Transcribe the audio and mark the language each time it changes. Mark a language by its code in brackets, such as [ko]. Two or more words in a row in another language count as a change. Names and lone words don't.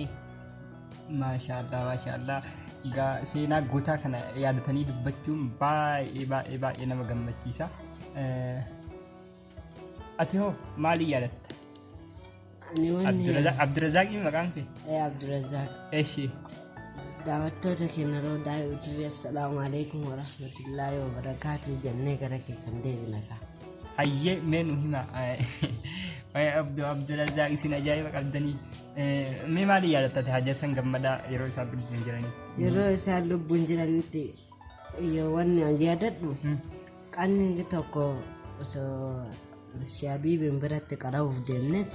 [om] maashaallah seenaa gootaa kana yaadatanii dubbachuun baay'ee nama gammachiisa ati hoo maalii yaadatta? Abdulrazak maqaan kee? Abdulrazak. Eeshi. Daawwattoota keenya roodaa yuutuubii [ar] السلام عليكم ورحمة الله وبركاته [om] jennee gara keessan deebina ka. Hayyee mee nu hima Abdulrazak isin ajaa'iba qabdanii mee maalii yaadatta Haji Hassan Gammadaa yeroo isaan lubbuun jiranitti? Yeroo isaan lubbuun jiranitti yoo wanni ani yaadadhu qanni tokko osoo Habiibin biratti qara'uuf deemneeti.